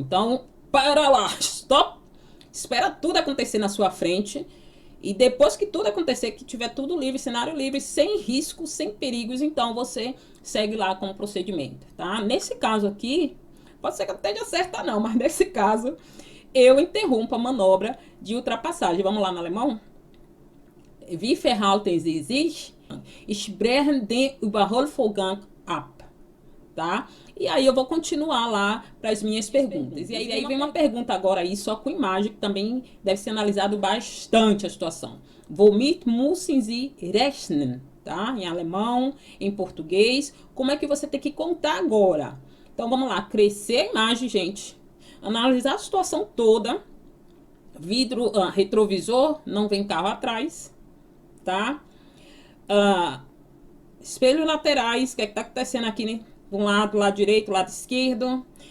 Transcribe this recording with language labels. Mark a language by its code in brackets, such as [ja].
[pt] Então, para lá, stop, espera tudo acontecer na sua frente e depois que tudo acontecer, que tiver tudo livre, cenário livre, sem risco, sem perigos, então você segue lá com o procedimento, tá? Nesse caso aqui, pode ser que eu não esteja certa não, mas nesse caso eu interrompo a manobra de ultrapassagem. Vamos lá no alemão? [de] Wie verhalten Sie sich? Ich breche den Überholvorgang ab. [pt] Tá? E aí eu vou continuar lá para as minhas perguntas. E aí vem uma pergunta agora aí, só com imagem, que também deve ser analisado bastante a situação. [de] Womit müssen Sie rechnen? [pt] Tá? Em alemão, em português. Como é que você tem que contar agora? Então vamos lá, crescer a imagem, gente. Analisar a situação toda. Vidro, retrovisor, não vem carro atrás, tá? Espelhos laterais, o que é que tá acontecendo aqui, né? Um lado direito, lado esquerdo.